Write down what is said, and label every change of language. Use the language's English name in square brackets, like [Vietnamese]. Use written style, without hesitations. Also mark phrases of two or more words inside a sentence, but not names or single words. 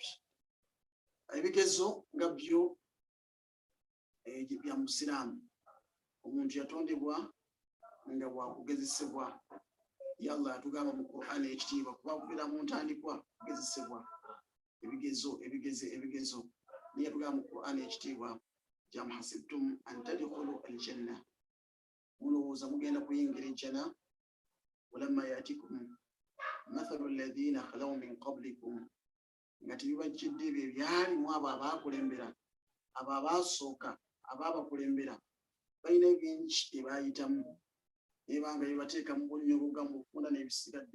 [Ganda] Ebigezo nga byo bya musiraamu. Omuntu yatondebwa nga bwakugezesebwa. Allah yatugamba mu Qur'an ekitiibwa kuba kubeera mu ntandikwa kugezesebwa. Ebigezo niye yatugamba mu Qur'an ekitiibwa [Arabic] أم حسبتم أن تدخلوا الجنة. [Ganda] Mulowooza mugenda kuyingira ejjana. [Arabic] ولما يأتكم مثل الذين خلوا من قبلكم. [Ganda] Nga tebibajjidde ebyo ebyalimu abo abaakulembera, abo abaasooka abaabakulembera balina ebingi ebaayitamu ebanga bibateeka mu bunnyogoga mu kufunda n'ebisigadde.